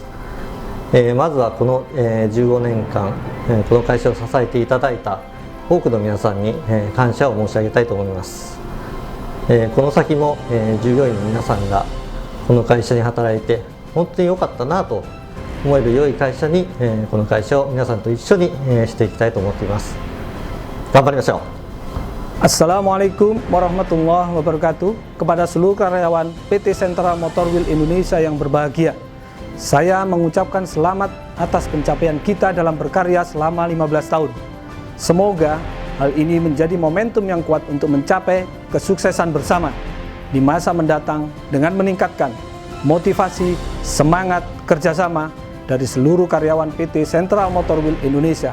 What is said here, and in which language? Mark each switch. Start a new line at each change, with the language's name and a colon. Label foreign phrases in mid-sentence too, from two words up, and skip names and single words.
Japanese: まずはこの、15年間、この会社を支えていただいた多くの皆さんに、感謝を申し上げたいと思います。この先も、従業員の皆さんがこの会社に働いて本当に良かったなと思える良い会社に、この会社を皆さんと一緒に、していきたいと思っています。頑張りましょう。
Arabic: السلام عليكم ورحمة الله وبركاته.
Indonesian: Kepada seluruh karyawan PT Sentral Motor Wheel Indonesia yang berbahagia, saya mengucapkan selamat atas pencapaian kita dalam berkarya selama 15 tahun. Semoga hal ini menjadi momentum yang kuat untuk mencapai kesuksesan bersama di masa mendatang dengan meningkatkan motivasi, semangat, kerjasama dari seluruh karyawan PT Sentral Motor Wheel Indonesia.